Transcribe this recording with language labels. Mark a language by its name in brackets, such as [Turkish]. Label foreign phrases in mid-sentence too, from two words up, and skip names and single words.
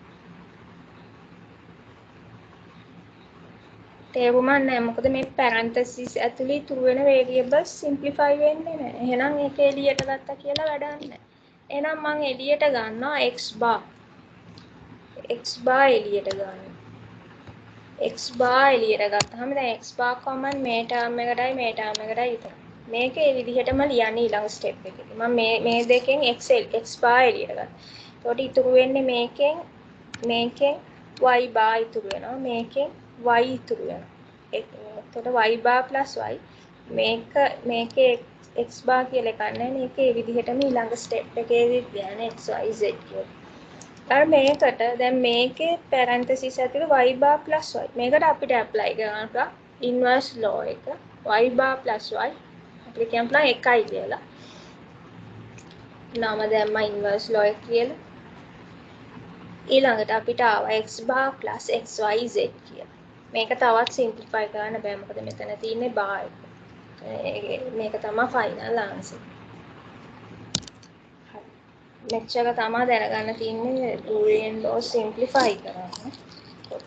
[Sinhala] තේරුමක් නැහැ මොකද මේ parenthesis ඇතුලේ ඉතුරු වෙන [English] variables simplify [Sinhala] වෙන්නේ නැහැ එහෙනම් ඒක එළියට ගත්ත කියලා වැඩක් නැහැ එහෙනම් මම එළියට ගන්නවා [English] x bar [Sinhala] එළියට ගන්නවා [English] x bar [Sinhala] එළියට ගත්තාම දැන් [English] x bar common [Sinhala] මේ term එකටයි මේ term එකටයි විතරයි. මේක ඒ විදිහටම ලියන්න ඊළඟ step එකේදී. මම මේ දෙකෙන් [English] x bar [Sinhala] එළියට ගත්තා. එතකොට ඉතුරු වෙන්නේ මේකෙන් [English] y bar [Sinhala] ඉතුරු වෙනවා. මේකෙන් y ඉතුරු වෙනවා. එතකොට [English] y bar plus y [Sinhala] මේකේ [English] x bar [Sinhala] කියලා එකක් නැහැ. මේක ඒ විදිහටම ඊළඟ step එකේදී ගන්න [English] x y z [Sinhala] කියලා. මේකට දැන් මේකේ parenthesis ඇතුළේ [English] y bar plus y [Sinhala] මේකට අපිට apply කරන්න පුළුවන් [English] inverse law [Sinhala] එක [English] y bar plus y [Sinhala] අපිට කියන්න පුළුවන් එකයි කියලා. නම දැම්ම [English] inverse law [Sinhala] එක කියලා. ඊළඟට අපිට ආවා [English] x bar plus xy z [Sinhala] කියලා. මේක තවත් simplify කරන්න බෑ මොකද මෙතන තියෙන්නේ bar එක. මේක තමයි [English] final answer. [Sinhala] මෙච්චර තමයි දැනගන්න තියෙන්නේ [English] Boolean law simplify [Sinhala] කරනකොට.